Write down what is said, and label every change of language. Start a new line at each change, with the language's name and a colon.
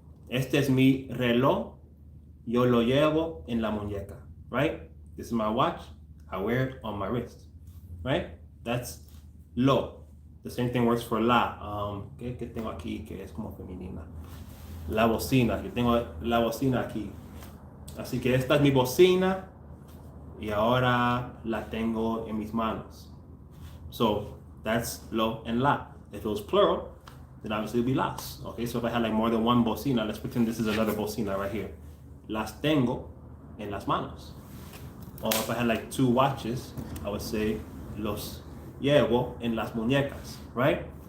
Spanish: Este es mi reloj, yo lo llevo en la muñeca, right?
English: This is my watch, I wear it on my wrist, right? That's lo. The same thing works for la.
Spanish: ¿Qué tengo aquí que es como femenina? La bocina, yo tengo la bocina aquí. Así que esta es mi bocina, y ahora la tengo en mis manos.
English: So that's lo and la. If it was plural, then obviously it would be las. Okay, so if I had like more than one bocina, let's pretend this is another bocina right here.
Spanish: Las tengo en las manos.
English: Or if I had like 2 watches, I would say
Spanish: los llevo en las muñecas,
English: right?